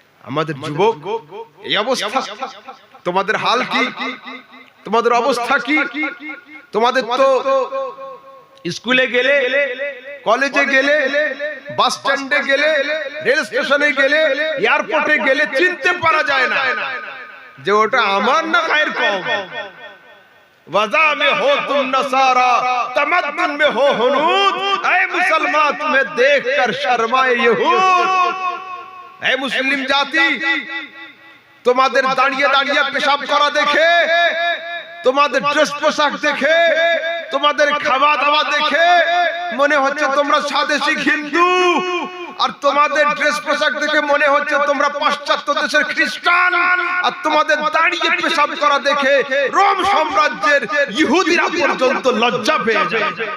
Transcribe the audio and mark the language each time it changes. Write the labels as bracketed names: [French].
[Bangla] আমাদের যুবক এই অবস্থা, তোমাদের হাল কি, তোমাদের অবস্থা কি? তোমাদের তো স্কুলে গেলে, কলেজে গেলে, বাস স্ট্যান্ডে গেলে, রেল স্টেশনে গেলে, এয়ারপোর্টে গেলে চিনতে পারা যায় না যে ওটা আমার না গায়ের কম। [Hindi] वज़ा में हो तुम नसारा, तमद्दुन में हो हुनूद, ऐ मुसलमान तुम्हें देखकर शर्माए यहूद। ऐ मुस्लिम जाति, [Bangla] তোমাদের দাঁড়িয়ে দাঁড়িয়ে পেশাব করা দেখে, তোমাদের ড্রেস পোশাক দেখে, তোমাদের খাওয়া দাওয়া দেখে মনে হচ্ছে তোমরা স্বদেশী হিন্দু, আর তোমাদের ড্রেস পোশাক দেখে মনে হচ্ছে তোমরা পাশ্চাত্য দেশের খ্রিস্টান, আর তোমাদের দাঁড়িয়ে পেশাব করা দেখে রোম সাম্রাজ্যের ইহুদিরা পর্যন্ত লজ্জা পেয়ে যায়।